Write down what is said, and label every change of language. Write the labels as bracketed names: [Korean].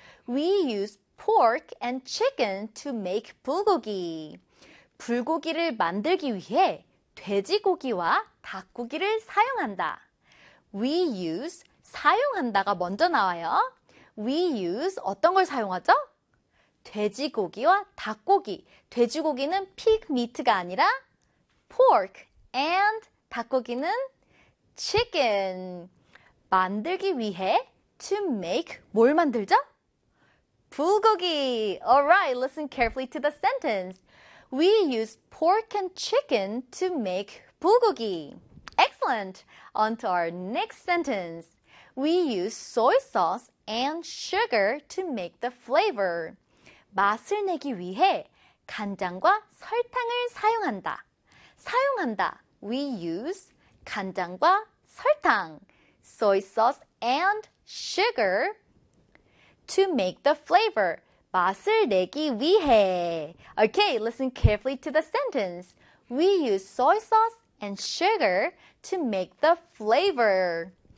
[English] We use pork and chicken to make 불고기. [Korean] 불고기를 만들기 위해 돼지고기와 닭고기를 사용한다. [English] We use, [Korean] 사용한다가 먼저 나와요. We use, 어떤 걸 사용하죠? 돼지고기와 닭고기. 돼지고기는 [English] pig meat [Korean] 가 아니라 pork and 닭고기는 chicken. 만들기 위해 [English] to make [Korean] 뭘 만들죠? [English] 불고기. Alright, listen carefully to the sentence. We use pork and chicken to make 불고기. Excellent! On to our next sentence. We use soy sauce and sugar to make the flavor. [Korean] 맛을 내기 위해 간장과 설탕을 사용한다. 사용한다. [English] We use [Korean] 간장과 설탕. [English] Soy sauce and sugar to make the flavor. [Korean] 맛을 내기 위해. [English] Okay, listen carefully to the sentence. We use soy sauce and sugar to make the flavor.